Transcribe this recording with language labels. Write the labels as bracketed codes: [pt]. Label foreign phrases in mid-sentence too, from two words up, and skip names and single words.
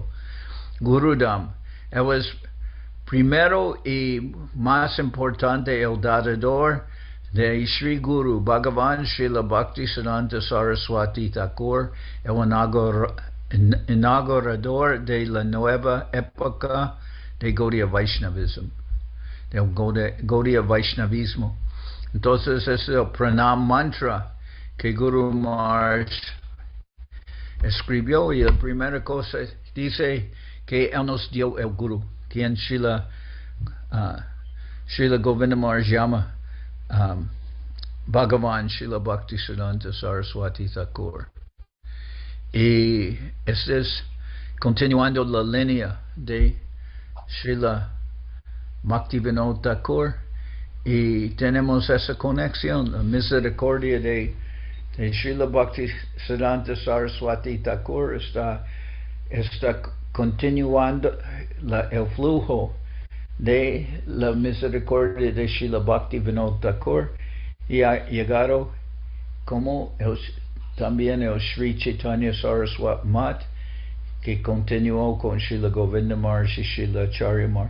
[es] Gurudam, él es primero y más importante el dador de Sri Guru Bhagavan Srila Bhakti Siddhanta Saraswati Thakur, el inaugurador de la nueva época de Gaudiya Vaishnavism, del Gaudiya Vaishnavismo. Entonces es el [sa] pranam mantra [es] que Guru Maharaj escribió, y la primera cosa dice que él nos dio el Guru, quien Srila Govinda Maharaj llama Bhagavan Srila Bhakti Siddhanta Saraswati Thakur. Y este es continuando la línea de Srila Bhakti Vinod Thakur, y tenemos esa conexión, la misericordia de Srila Bhakti Siddhanta Saraswati Thakur está continuando el flujo de la misericordia de Srila Bhakti Vinod Thakur, y ha llegado como también el Sri Chaitanya Saraswat Matth, que continuó con Srila Govinda Maharaj y Srila Acharya Maharaj.